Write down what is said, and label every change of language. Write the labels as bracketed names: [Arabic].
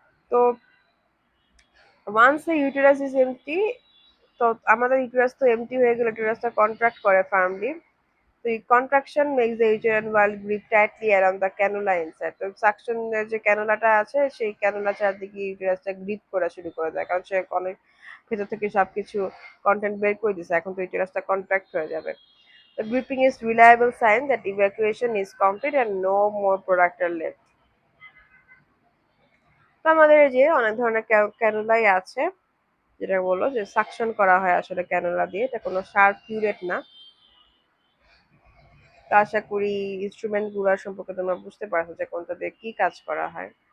[Bangla] তো [English] once the uterus is empty, [Bangla] তো আমাদের ইউটেরাস তো এমটি হয়ে গেলে ইউটেরাসটা কন্ট্রাক্ট করে ফার্মলি। তো এই [English] Contraction makes the uterine wall grip tightly around the cannula inside. [Bangla] তো সাকশনের যে ক্যানুলাটা আছে সেই ক্যানুলা চারদিকে ইউটেরাসটা গ্রিপ করা শুরু করে দেয়, কারণ সে অনেক ভেতর থেকে সবকিছু কন্টেন্ট বের করে দিছে, এখন তো ইউটেরাসটা কন্ট্রাক্ট হয়ে যাবে। [English] The gripping is reliable sign that evacuation is complete and no more product are left. [Bangla] তো আমাদের এই যে অনেক ধরনের ক্যানুলাই আছে, যেটা বললো যে সাকশন করা হয় আসলে ক্যানুলা দিয়ে, এটা কোনো শার্প কিউরেট না। তো আশা করি ইনস্ট্রুমেন্ট গুলার সম্পর্কে তোমরা বুঝতে পারছো যে কোনটা দিয়ে কি কাজ করা হয়।